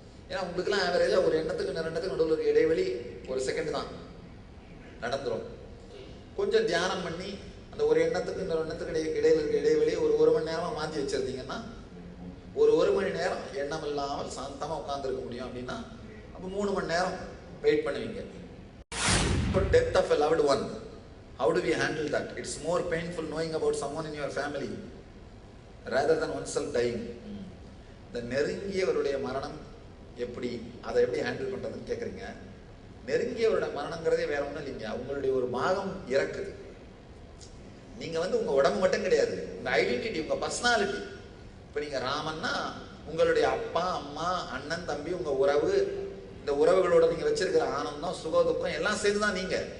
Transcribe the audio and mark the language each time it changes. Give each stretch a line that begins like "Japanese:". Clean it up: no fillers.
Tamil: ஏன்னா உங்களுக்குலாம் ஆவரேஜா ஒரு எண்ணத்துக்கு இன்னொரு எண்ணத்துக்கு நடுவில் இருக்க இடைவெளி 1 செகண்ட் தான் நடந்துடும். கொஞ்சம் தியானம் பண்ணி அந்த ஒரு எண்ணத்துக்கு இன்னொரு எண்ணத்துக்கு இடையில இருக்க இடைவெளி ஒரு 1 மணி நேரமா மாற்றி வச்சிருந்தீங்கன்னா ஒரு 1 மணி நேரம் எண்ணம் இல்லாமல் சாந்தமா உட்கார்ந்துருக்க முடியும். அப்படின்னா அப்போ 3 மணி நேரம் வெயிட் பண்ணுவீங்க.
English: Death of a loved one, how do we handle that? It's more painful knowing about someone in your family rather than oneself dying.
Tamil: இந்த நெருங்கியவருடைய மரணம் எப்படி, அதை எப்படி ஹேண்டில் பண்றதுன்னு கேட்குறீங்க. நெருங்கியவருடைய மரணங்கிறதே வேற ஒன்றும் இல்லைங்க. உங்களுடைய ஒரு பாகம் இறக்குது. நீங்க உங்க உடம்பு மட்டும் கிடையாது, உங்க ஐடென்டிட்டி, உங்க பர்சனாலிட்டி. இப்போ நீங்க ராமன்னா உங்களுடைய அப்பா அம்மா அண்ணன் தம்பி உங்க உறவு, இந்த உறவுகளோட நீங்க வச்சிருக்கிற ஆனந்தம் சுக துக்கம் எல்லாம் சேர்ந்துதான் நீங்க.